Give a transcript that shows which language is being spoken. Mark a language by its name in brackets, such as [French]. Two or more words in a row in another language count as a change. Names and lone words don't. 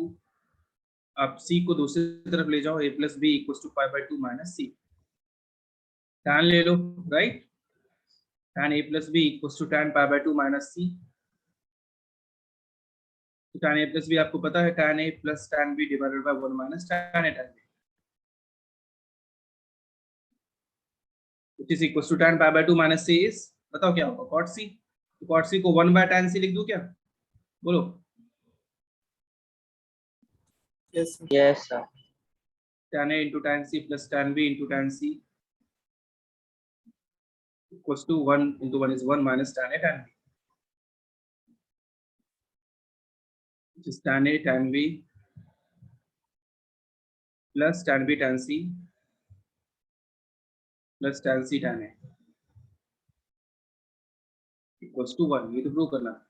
[Hindi] आप सी को दूसरी तरफ ले जाओ, [English] A plus B equals to pi by 2 minus C. tan [Hindi] ले लो, [English] right? tan a plus b equals to tan pi by 2 minus c. तो tan a plus b [Hindi] आपको पता है, [English] tan a plus tan b divided by 1 minus tan a tan b, which is equals to tan pi by 2 minus c is, [Hindi] बताओ क्या होगा? [English] cot c। [Hindi] तो cot c को [English] 1 by tan c [Hindi] लिख दूं क्या? बोलो। [English] yes sir. yes sir. tan a into tan c plus tan b into tan c equals to 1 into 1 is 1 minus tan a tan b, which is tan a tan b plus tan b tan c plus tan c tan a equals to 1। [Hindi] ये तो प्रूव करना है।